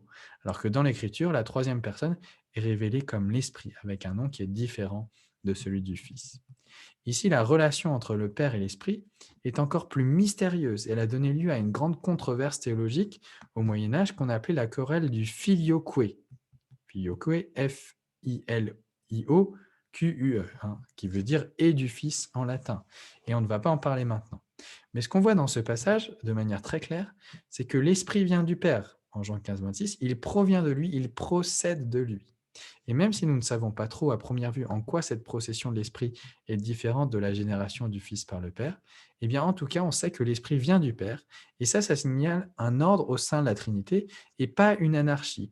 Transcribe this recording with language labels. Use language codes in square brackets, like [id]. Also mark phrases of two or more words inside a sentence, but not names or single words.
[fr] Alors que dans l'Écriture, la troisième personne est révélée comme l'Esprit, avec un nom qui est différent de celui du Fils. Ici, la relation entre le Père et l'Esprit est encore plus mystérieuse. Elle a donné lieu à une grande controverse théologique au Moyen-Âge qu'on a appelée la querelle du filioque. Filioque, F-I-L-I-O-Q-U-E, hein, qui veut dire « et du Fils » en latin. Et on ne va pas en parler maintenant. Mais ce qu'on voit dans ce passage, de manière très claire, c'est que l'Esprit vient du Père, en Jean 15, 26, il provient de lui, il procède de lui. Et même si nous ne savons pas trop à première vue en quoi cette procession de l'Esprit est différente de la génération du Fils par le Père, eh bien en tout cas on sait que l'Esprit vient du Père, et ça signale un ordre au sein de la Trinité et pas une anarchie.